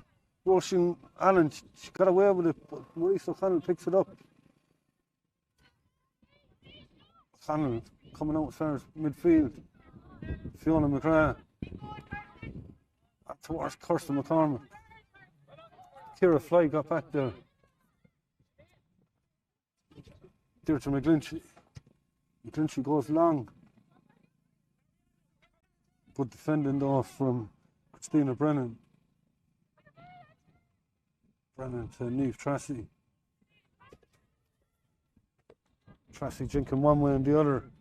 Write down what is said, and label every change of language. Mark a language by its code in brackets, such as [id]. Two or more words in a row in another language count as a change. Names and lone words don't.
[en] Roisin Allen, she got away with it, but Maurice O'Connell picks it up. O'Connell coming out as far as midfield. Fiona McGrath. Towards Kirsten McCormick. Ciara Fly got back there. Deirdre McGlinchey. McGlinchey goes long. Good defending though from Christina Brennan. Brennan to Niamh Tracy. Tracy jinking one way and the other.